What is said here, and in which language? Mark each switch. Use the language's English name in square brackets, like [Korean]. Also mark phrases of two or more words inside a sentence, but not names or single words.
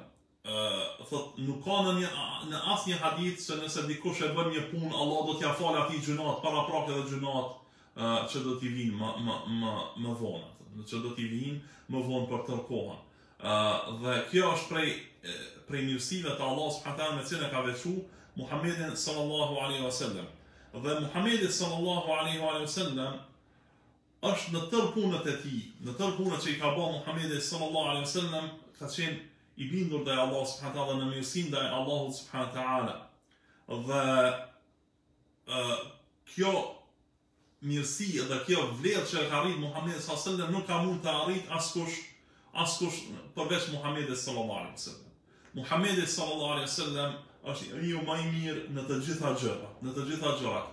[Albanian] Thot nuk ka në asnjë hadith se nëse dikush e bën një punë, Allah do t'ia falë atij gjunat para prake dhe gjunat që do t'i vinë më vonë. Që do t'i vinë më vonë për tërë kohën. Dhe kjo është prej mirësive të Allah [Arabic] سبحانه وتعالى [Albanian] me cilën ka veçu Muhammedin [Arabic] صلى الله عليه وسلم. [Albanian] Dhe Muhammedi [Arabic] صلى الله عليه وسلم [Albanian] është në tërë punët e tij, në tërë punët që I ka bërë Muhammedi [Arabic] صلى الله عليه وسلم, [Albanian] ka qenë I bindur ndaj Allah [Arabic] سبحانه وتعالى [Albanian] në mirësinë ndaj Allahut [Arabic] سبحانه وتعالى. [Albanian] Dhe kjo mirësi dhe kjo vlerë që ka arrit Muhamedi [Arabic] صلى الله عليه وسلم [Albanian] nuk ka mund të arrit askush përveç Muhamedit [Arabic] صلى الله عليه وسلم. [Albanian] Muhamedi [Arabic] صلى الله عليه وسلم [Albanian] është njeriu më I mirë në të gjitha gjërat.